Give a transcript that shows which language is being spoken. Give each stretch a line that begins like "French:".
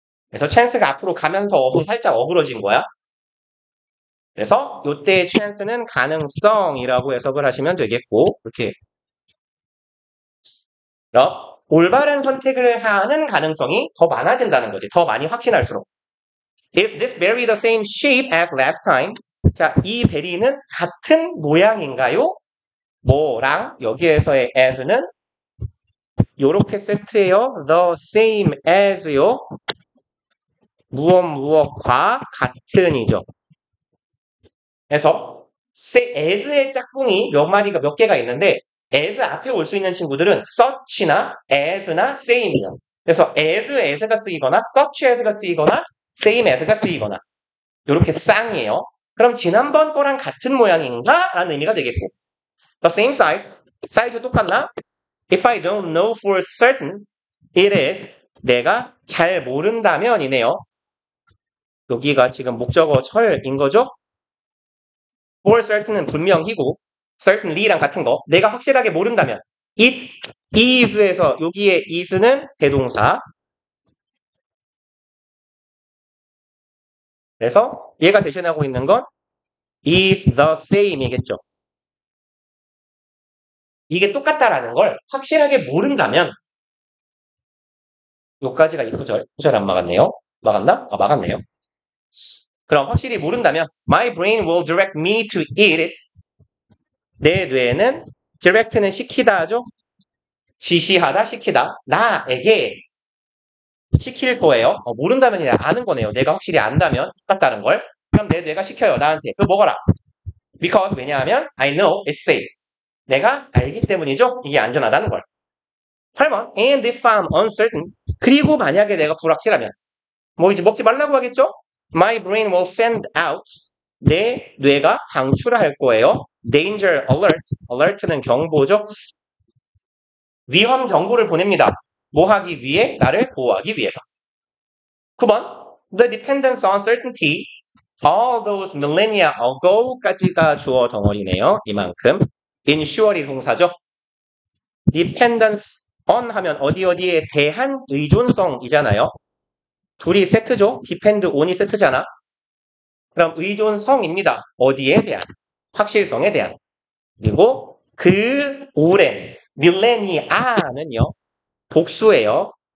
Korean: 그래서 chance가 앞으로 가면서 어서 살짝 어그러진 거야. 그래서 이때의 chance는 가능성이라고 해석을 하시면 되겠고 이렇게 그럼 올바른 선택을 하는 가능성이 더 많아진다는 거지. 더 많이 확신할수록.
English: Is this berry the same shape as last time?
Korean: 자, 이 베리는 같은 모양인가요? 뭐랑 여기에서의 as는 요렇게 세트예요. The same as요. 무엇과 같은이죠. 그래서 as의 짝꿍이 몇 마리가 몇 개가 있는데 as 앞에 올 수 있는 친구들은 such나 as나 same이요. 그래서 as가 쓰이거나 such as가 쓰이거나 same as가 쓰이거나 이렇게 쌍이에요. 그럼 지난번 거랑 같은 모양인가? 라는 의미가 되겠고
English: the same size,
Korean: 사이즈 똑같나?
English: If I don't know for certain, it is
Korean: 내가 잘 모른다면 이네요. 여기가 지금 목적어 철인 거죠? for certain은 분명히고 certainly랑 같은 거 내가 확실하게 모른다면 it is에서 여기에 is는 대동사 그래서 얘가 대신하고 있는 건 is the same이겠죠. 이게 똑같다라는 걸 확실하게 모른다면 요까지가 이 구절 안 막았네요. 막았나? 아, 막았네요. 그럼 확실히 모른다면
English: my brain will direct me to eat it.
Korean: 내 뇌는 direct는 시키다 하죠. 지시하다, 시키다. 나에게 시킬 거예요. 모른다면 아니라 아는 거네요. 내가 확실히 안다면 똑같다는 걸. 그럼 내 뇌가 시켜요. 나한테. 그거 먹어라.
English: Because
Korean: 왜냐하면
English: I know it's safe.
Korean: 내가 알기 때문이죠. 이게 안전하다는 걸. 8번
English: And if I'm uncertain.
Korean: 그리고 만약에 내가 불확실하면 뭐 이제 먹지 말라고 하겠죠?
English: My brain will send out.
Korean: 내 뇌가 방출할 거예요.
English: Danger alert.
Korean: alert는 경보죠. 위험 경보를 보냅니다. 뭐 하기 위해? 나를 보호하기 위해서.
English: 9번 The dependence on certainty all those millennia ago까지가
Korean: 주어 덩어리네요. 이만큼. ensure이 동사죠. dependence on 하면 어디에 대한 의존성이잖아요. 둘이 세트죠. depend on이 세트잖아. 그럼 의존성입니다. 어디에 대한? 확실성에 대한. 그리고 그 오랜 밀레니아는요. 복수예요.